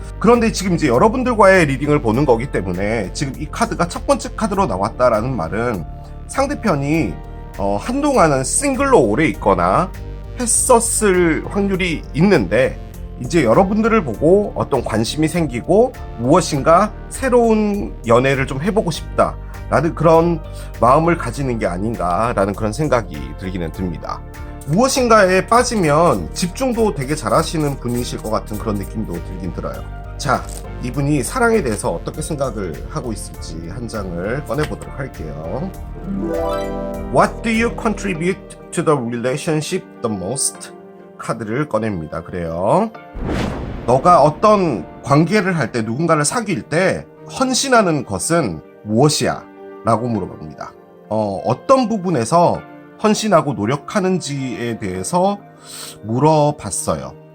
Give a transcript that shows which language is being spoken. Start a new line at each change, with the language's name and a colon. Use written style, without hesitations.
Korean: 그런데 지금 이제 여러분들과의 리딩을 보는 거기 때문에 지금 이 카드가 첫 번째 카드로 나왔다라는 말은 상대편이 한동안은 싱글로 오래 있거나 했었을 확률이 있는데 이제 여러분들을 보고 어떤 관심이 생기고 무엇인가 새로운 연애를 좀 해보고 싶다라는 그런 마음을 가지는 게 아닌가라는 그런 생각이 들기는 듭니다. 무엇인가에 빠지면 집중도 되게 잘하시는 분이실 것 같은 그런 느낌도 들긴 들어요. 자, 이분이 사랑에 대해서 어떻게 생각을 하고 있을지 한 장을 꺼내보도록 할게요.
English: What do you contribute to the relationship the most?
Korean: 카드를 꺼냅니다. 그래요. 너가 어떤 관계를 할 때, 누군가를 사귈 때 헌신하는 것은 무엇이야? 라고 물어봅니다. 어떤 부분에서 헌신하고 노력하는지에 대해서 물어봤어요.